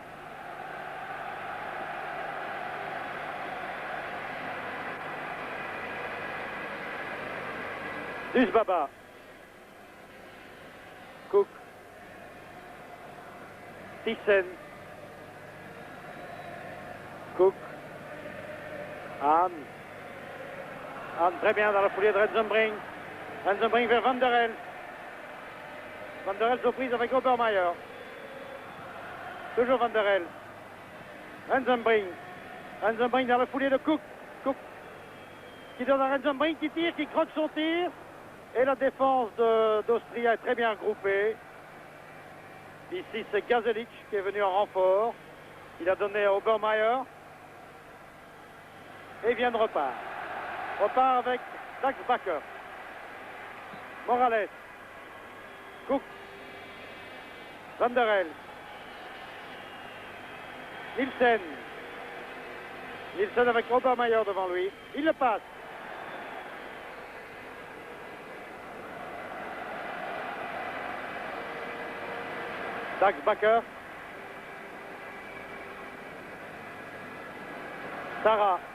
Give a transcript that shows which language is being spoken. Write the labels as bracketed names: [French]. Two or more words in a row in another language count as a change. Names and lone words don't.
[French] Dujbaba. Cook. Thyssen. Cook. Hahn. Hahn très bien dans la foulée de Rensenbrink. Rensenbrink vers Van der Elst. Van der Elst aux prises avec Obermeier. Toujours Van der Elst. Rensenbrink. Rensenbrink dans la foulée de Cook. Cook qui donne à Rensenbrink qui tire, qui croque son tir. Et la défense d'Austria est très bien groupée. Ici, c'est Gazelic qui est venu en renfort. Il a donné à Obermeier. Et vient de repart. Repart avec Dax Bakker. Morales. Cook. Van der Elst. Nielsen. Nielsen avec Obermeier devant lui. Il le passe. Dax Bakker. Sarra.